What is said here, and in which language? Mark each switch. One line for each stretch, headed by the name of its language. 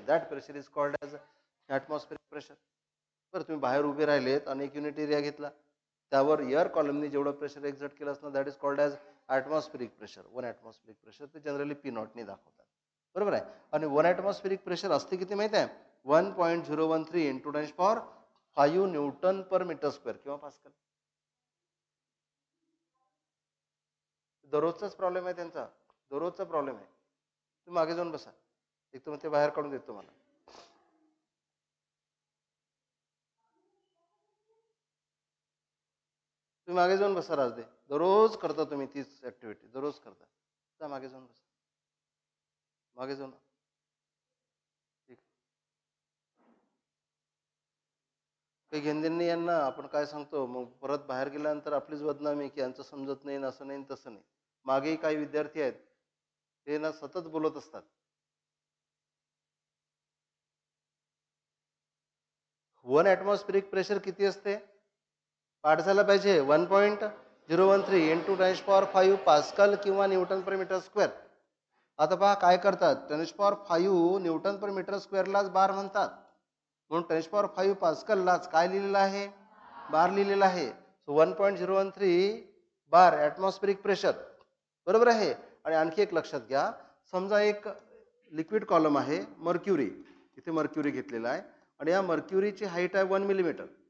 English: That pressure is called as atmospheric pressure.
Marathi: बरं, तुम्ही बाहेर उभे राहिलेत आणि एक युनिट एरिया घेतला, त्यावर एअर कॉलमनी जेवढं प्रेशर एक्झर्ट केलं असणार
English: That is called as atmospheric pressure.
Marathi: 1 atmospheric pressure. ते जनरली P0 दाखवतात. बरोबर आहे. आणि 1 ॲटमॉस्फेरिक प्रेशर असते किती माहिती आहे? 1.013 इंटू 10⁵ न्यूटन पर मीटर स्क्वेअर किंवा पास्कल. दररोजचाच प्रॉब्लेम आहे त्यांचा. दररोजचा प्रॉब्लेम आहे. तुम्ही मागे जाऊन बसा. एक तर मग ते बाहेर काढून देतो मला. तुम्ही मागे जाऊन बसा राजदे. दररोज करता तुम्ही तीच ऍक्टिव्हिटी. दररोज करता. जा मागे जाऊन बसा. मागे जाऊन. ठीक. काही घेणदेण नाही यांना. आपण काय सांगतो मग परत बाहेर गेल्यानंतर आपलीच बदनामी की यांचं समजत नाही, असं नाही तसं नाही. मागेही काही विद्यार्थी आहेत ते ना सतत बोलत असतात. 1 ॲटमॉस्फेरिक प्रेशर किती असते? पाठ झाला पाहिजे. 1.013 इंटू 10⁵ पास्कल किंवा न्यूटन पर मीटर स्क्वेअर. आता पहा काय करतात. 10⁵ न्यूटन पर मीटर स्क्वेअरलाच बार म्हणतात. म्हणून 10⁵ पास्कललाच काय लिहिलेलं आहे? बार लिहिलेला आहे. सो 1.013 बार ॲटमॉस्फेरिक प्रेशर. बरोबर आहे. आणि आणखी एक लक्षात घ्या. समजा एक लिक्विड कॉलम आहे मर्क्युरी. इथे मर्क्युरी घेतलेला आहे आणि या मर्क्युरीची हाईट आहे 1 मिलीमीटर.